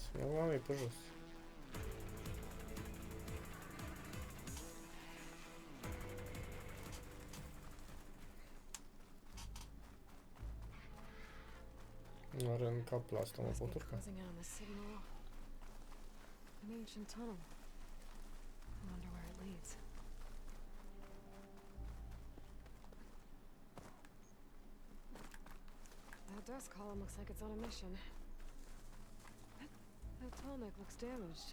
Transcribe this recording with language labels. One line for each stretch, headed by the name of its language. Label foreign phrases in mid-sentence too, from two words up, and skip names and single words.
Romanian: Mă pe jos. Nu are în cap la asta, mă pot urca.
English: An ancient tunnel. I wonder where it leads. That dust column looks like it's on a mission. That tonic looks damaged.